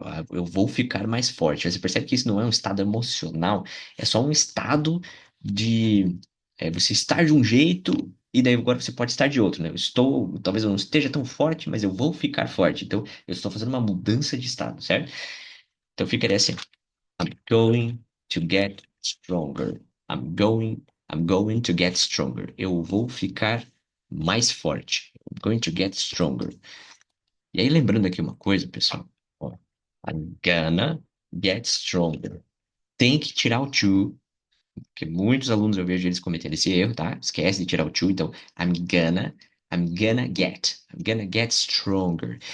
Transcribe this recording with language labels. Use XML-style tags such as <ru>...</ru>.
<pt>Eu vou ficar mais forte. Você percebe que isso não é um estado emocional, é só um estado de você estar de um jeito E daí agora você pode estar de outro, né? Eu estou, talvez eu não esteja tão forte, mas eu vou ficar forte. Então, eu estou fazendo uma mudança de estado, certo? Então ficaria assim:</pt> <en>I'm going to get stronger. I'm going, I'm going to get stronger.</en> <pt>Eu vou ficar mais forte.</pt> <en>I'm going to get stronger.</en> <pt>E aí, lembrando aqui uma coisa, pessoal. Ó,</pt> <en>I'm gonna get stronger.</en> <pt>Tem que tirar o to, porque muitos alunos eu vejo eles cometendo esse erro, tá? Esquece de tirar o to, então</pt> <en>I'm gonna get stronger.</en>